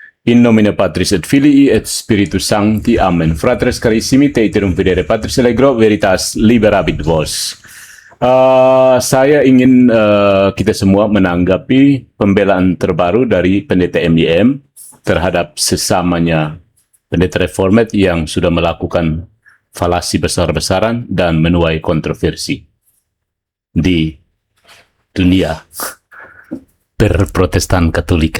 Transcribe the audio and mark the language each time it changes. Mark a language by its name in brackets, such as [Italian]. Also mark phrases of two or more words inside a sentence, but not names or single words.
[Latin] In nomine Patris et Filii et Spiritus Sancti. Amen. Fratres carissimi, te iterum videre Patris Allegro, veritas liberabit vos. [Indonesian] Saya ingin kita semua menanggapi pembelaan terbaru dari Pendeta MYM terhadap sesamanya pendeta reformat yang sudah melakukan falasi besar-besaran dan menuai kontroversi di dunia berprotestan Katolik.